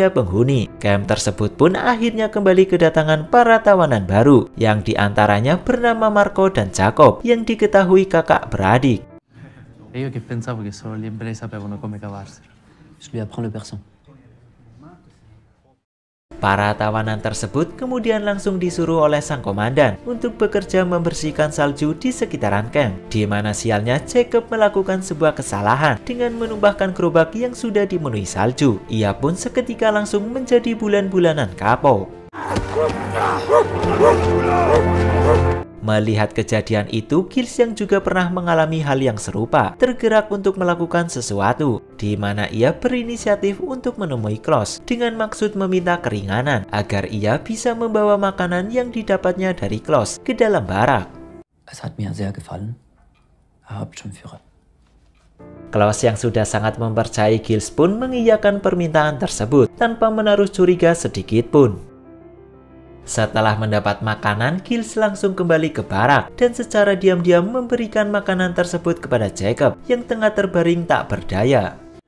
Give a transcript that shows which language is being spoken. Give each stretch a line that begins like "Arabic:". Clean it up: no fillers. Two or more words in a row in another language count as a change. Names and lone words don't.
Indonesian: penghuni, camp tersebut pun akhirnya kembali kedatangan para tawanan baru, yang diantaranya bernama Marco dan Jacob, yang diketahui kakak beradik.
Italian: Io che pensavo che solo gli ebrei sapevano come cavarsela.
French: Je lui apprends le persan.
Indonesian: Para tawanan tersebut kemudian langsung disuruh oleh sang komandan untuk bekerja membersihkan salju di sekitaran camp, di mana sialnya Jacob melakukan sebuah kesalahan dengan menumpahkan gerobak yang sudah dipenuhi salju. Ia pun seketika langsung menjadi bulan-bulanan kapok. Melihat kejadian itu, Giles yang juga pernah mengalami hal yang serupa tergerak untuk melakukan sesuatu, di mana ia berinisiatif untuk menemui Klaus dengan maksud meminta keringanan agar ia bisa membawa makanan yang didapatnya dari Klaus ke dalam barak.
German: Es hat mir sehr gefallen, Herr Hauptsturmführer.
Indonesian: Klaus yang sudah sangat mempercayai Giles pun mengiyakan permintaan tersebut tanpa menaruh curiga sedikit pun. Setelah mendapat makanan, Giles langsung kembali ke barak dan secara diam-diam memberikan makanan tersebut kepada Jacob yang tengah terbaring tak berdaya.